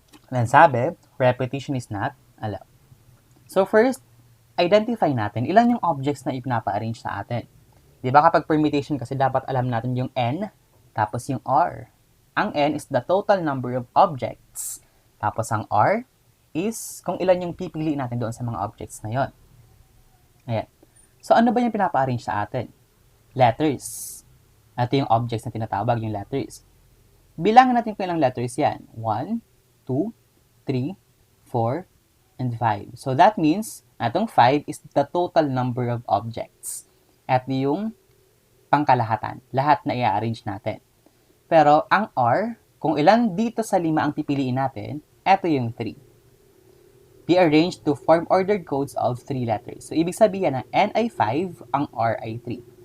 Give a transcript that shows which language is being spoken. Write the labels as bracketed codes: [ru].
[tl] Then sabi, [en] repetition is not allowed. [tl] So, first, identify natin ilan yung objects na ipinapa-arrange sa atin. Di ba kapag permutation kasi dapat alam natin yung N, tapos yung R. [en] Ang N is the total number of objects. [tl] Tapos ang R is kung ilan yung pipiliin natin doon sa mga objects na yon. Ayan. So, ano ba yung pinapa-arrange sa atin? Letters. Ito yung objects na tinatawag, yung letters. Bilangin natin kung ilang letters yan. [en] 1, 2, 3, 4, and 5. So, that means, itong 5 is the total number of objects. [tl] At yung pangkalahatan. Lahat na i-arrange natin. Pero, ang R, kung ilan dito sa 5 ang pipiliin natin, ito yung 3. [en] Be arranged to form ordered codes of 3 letters. [tl] So, ibig sabihin na N ay 5, ang R ay 3.